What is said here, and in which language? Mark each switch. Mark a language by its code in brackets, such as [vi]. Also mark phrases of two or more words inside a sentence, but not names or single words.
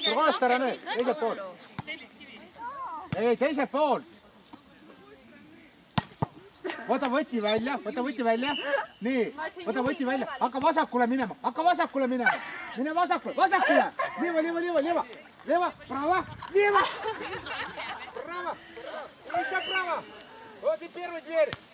[et] Sul kohast ära nüüd, teiselt pool. Ei, teiselt pool. Võta võti välja. Nii, võta võti välja. Hakka vasakule minema. Mine vasakule. Liiva. [ru] Права. Лево. Право. Еще право. Вот и первая дверь.